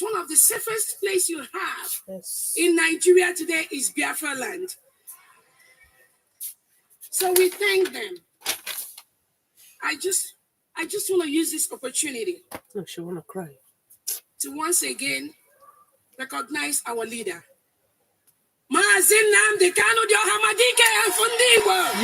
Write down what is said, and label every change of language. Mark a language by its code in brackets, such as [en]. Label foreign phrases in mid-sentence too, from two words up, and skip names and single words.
[en] One of the safest places you have in Nigeria today is Biafra land. So we thank them. I just want to use this opportunity. Oh, she want to cry. To once again recognize our leader. [ig] Maazị Nnamdi Kanu dị Ọhamadike afọ ndị Igbo.